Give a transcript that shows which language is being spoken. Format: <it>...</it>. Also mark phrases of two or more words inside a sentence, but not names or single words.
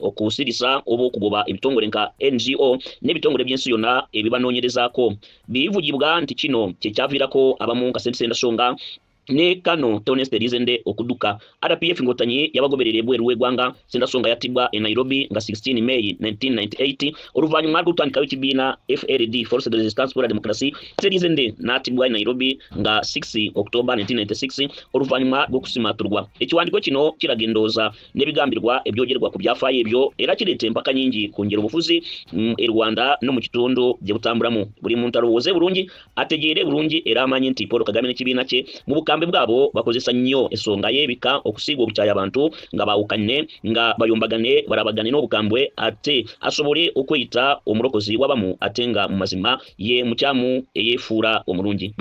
<lg>Okusirisa okugoba ebitongole nka NGO n'ebitongole by'ensi yonna ebibanoonyerezaako. Bivugibwa nti kino kyekyaviirako abamu nka Sendasonga ne Kano Toneste Rizende okuduka. RPF Ngotanyi yabagoberera ebweru w'eggwanga. Sendasonga yattibwa e Nairobi nga 16 May 1998 oluvannyuma lw'okutandikawo ekibiina FLD Force de Resistance pour la Democratie. Rizende n'attibwa e Nairobi nga 6 October 1996 oluvannyuma lw'okusimaaturwa. Ekiwandiiko kino kiraga endowooza n'ebigambirwa ebyogerwa ku byafaayo ebyo era kireeta empaka nyingi ku ngeri obufuzi e Rwanda no mu kitundu gye butambulamu. Buli muntu alowooze bulungi ategeere bulungi era amanye nti Paul Kagame n'ekibiina kye mu bukambe bwabo bakozesa nnyo ensonga y'ebika okusiiga obukyaya abantu nga bawukanye nga bayombagane barabagane n'obukambwe ate asobole okweyita omulokozi w'abamu ate nga mu mazima ye mukyamu eyeefuula omulungi.</lg>